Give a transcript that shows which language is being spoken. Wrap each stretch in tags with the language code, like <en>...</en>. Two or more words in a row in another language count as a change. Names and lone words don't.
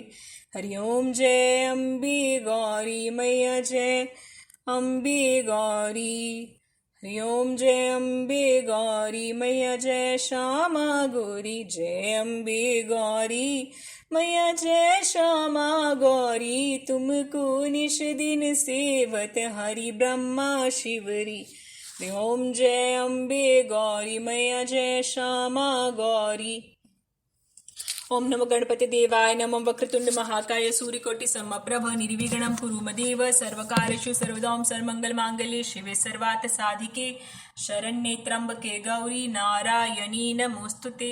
<hi>हरि ओम जय अम्बे गौरी मैया, जय अम्बे गौरी। हरि ओम जय अम्बे गौरी मैया, जय श्यामा गौरी, जय अम्बे गौरी मैया, जय श्यामा गौरी, तुमको निश दिन सेवत, हरि ब्रह्मा शिवरी। हरि ओम जय अम्बे गौरी मैया, जय श्यामा गौरी।</hi> <sa>ओम नमो गणपति देवाय नमो, वक्रतुंड महाकाय सूर्यकोटि समप्रभ, निर्विघ्नं कुरु मदेव, सर्वकार्येषु सर्वदा। ओम सर्वमंगल मांगल्ये शिवे सर्वार्थ साधिके, शरण्ये त्र्यंबके गौरी नारायणी नमोस्तुते।</sa>